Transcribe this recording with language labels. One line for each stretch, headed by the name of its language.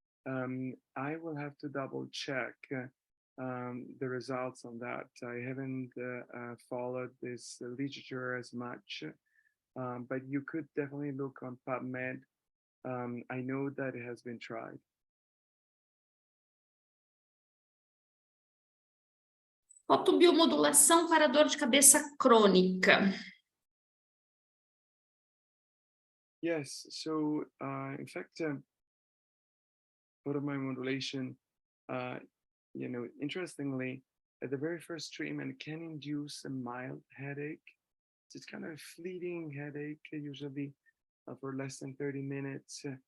English: I will have to double check the results on that. I haven't followed this literature as much, but you could definitely look on PubMed. I know that it has been tried.
Portuguese: Fotobiomodulação para dor de cabeça crônica.
English: Yes, so in fact, photobiomodulation, interestingly, the very first treatment can induce a mild headache. So it's kind of a fleeting headache, usually for less than 30 minutes.